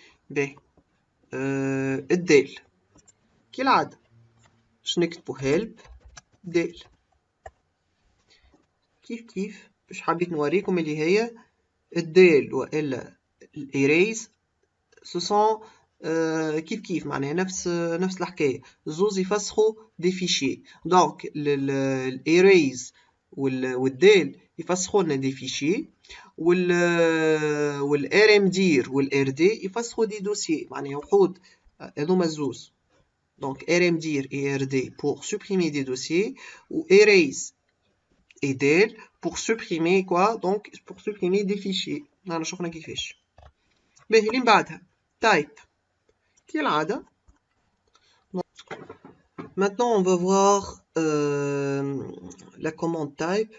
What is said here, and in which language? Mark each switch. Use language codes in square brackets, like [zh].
[ar] باهي الدال كالعادة باش نكتبو help دال كيف باش حبيت نوريكم اللي هي الدال والا الايريز سو كيف معناها نفس الحكايه، زوز يفسخوا دي فيشي. دونك الايريز والدال يفسخوا لنا دي فيشي، والار ام دير والار دي يفسخوا دي دوسيي، معناها وحود هذوما الزوز. [fr] دونك ار ام دير اي ار دي pour supprimer des dossiers ou erase et del pour supprimer quoi, donc pour supprimer des fichiers. [ar] رانا شفنا كيفاش. باهي اللي من بعدها type كالعادة. [fr] Maintenant on va voir la commande type.